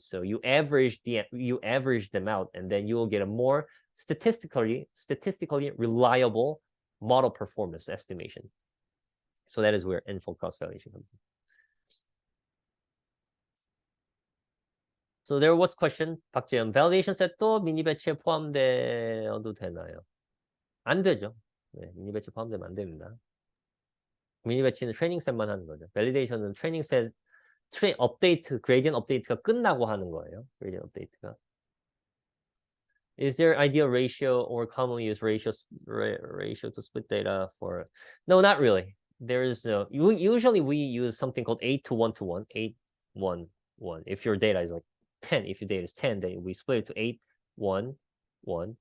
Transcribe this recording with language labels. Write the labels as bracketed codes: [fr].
[en] So you average them out, and then you will get a more statistically reliable model performance estimation. So that is where n-fold cross-validation comes in. So there was question, 박재현, validation set도 [ko] 미니 배치에 포함되어도 되나요? 안 되죠. 네, 미니 배치 포함되면 안 됩니다. 미니 배치는 트레이닝 셋만 하는 거죠. 밸리데이션은 트레이닝 셋 업데이트, 그레이디언트 업데이트가 끝나고 하는 거예요. 그레이디언트 업데이트가. [en] Is there ideal ratio or commonly used ratio to split data for? No, not really. There is no. Usually we use something called 8 to 1 to 1, 8, 1, 1. If your data is like 10, if your data is 10, then we split it to 8, 1, 1.